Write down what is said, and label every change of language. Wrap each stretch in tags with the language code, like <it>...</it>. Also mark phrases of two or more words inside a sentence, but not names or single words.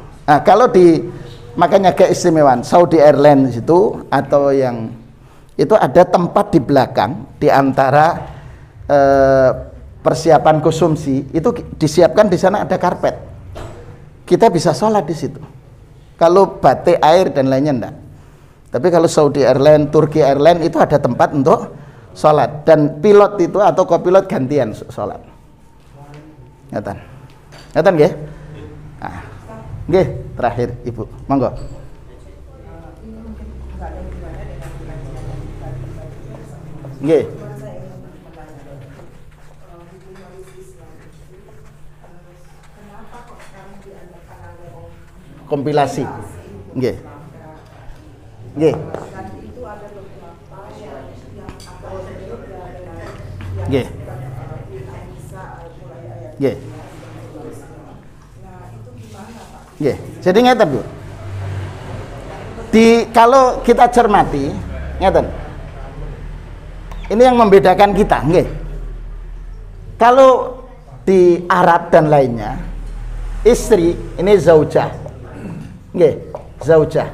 <id>Nah, kalau di makanya keistimewaan Saudi Airlines itu atau yang itu ada tempat di belakang di antara persiapan konsumsi itu disiapkan, di sana ada karpet. Kita bisa sholat di situ. Kalau batik air dan lainnya enggak. Tapi kalau Saudi Airlines, Turki Airlines itu ada tempat untuk sholat, dan pilot itu atau kopilot gantian sholat.</id> <jv>Ngatan, ngatan nggih? Nah, nggih, terakhir Ibu, monggo. Nggih. Kompilasi. Nggih. Nggih. Nggih. Nggih. Nggih.</jv> <id>Jadi ngeten, Bu. Kalau kita cermati, ngeten. Ini yang membedakan kita, nggih. Kalau di Arab dan lainnya, istri ini zaujah.</id> <jv>Nggih, zaujah.</jv>